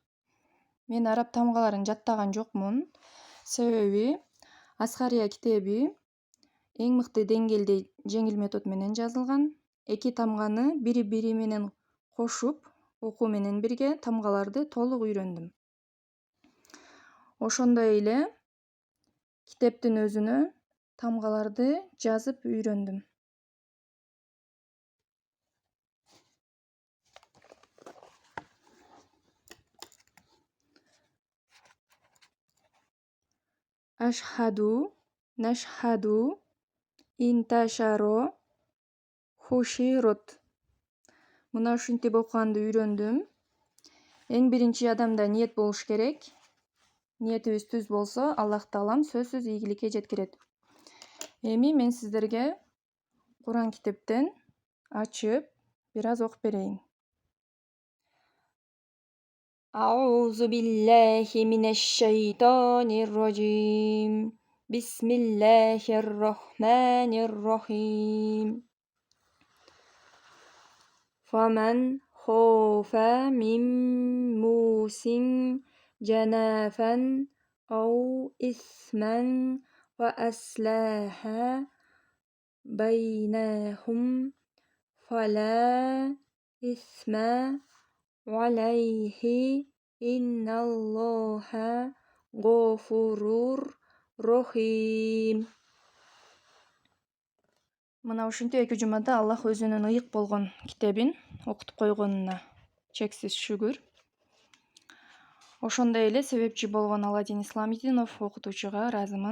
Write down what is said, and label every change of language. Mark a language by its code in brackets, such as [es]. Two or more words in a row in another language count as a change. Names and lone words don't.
[ky] Мен араб тамгаларын жаттаган жокмун. Себеби Аскария китеби эң мыкты деңгээлде жеңил метод менен жазылган. Эки тамганы бири-бири менен кошуп, окуу менен бирге тамгаларды толук үйрөндүм. Ошондой эле китептин өзүнө тамгаларды жазып үйрөндүм. [ar] أشهد، نشهد, انتشروا، حشرت. [ky] Мына ушинтип окуганды үйрөндүм. Эң биринчи адамда ниет болуш керек. Ниетибиз түз болсо, Аллах Таалам сөзсүз ийгиликке жеткирет. Эми мен сиздерге Куран китептен ачып, бир аз окуп берейин. [ar] أعوذ بالله من الشيطان الرجيم بسم الله الرحمن الرحيم فمن خاف من موص جنافا أو إثما فأصلح بينهم فلا إثم عليه إن الله غفور رحيم. [ky] Мына ушинтип 2 жумада Аллах өзүнүн ыйык болгон китебин окутуп койгонуна чексиз шүгүр. Ошондой эле себепчи болгон Аладдин Исламидинов окутуучуга ыраазымын.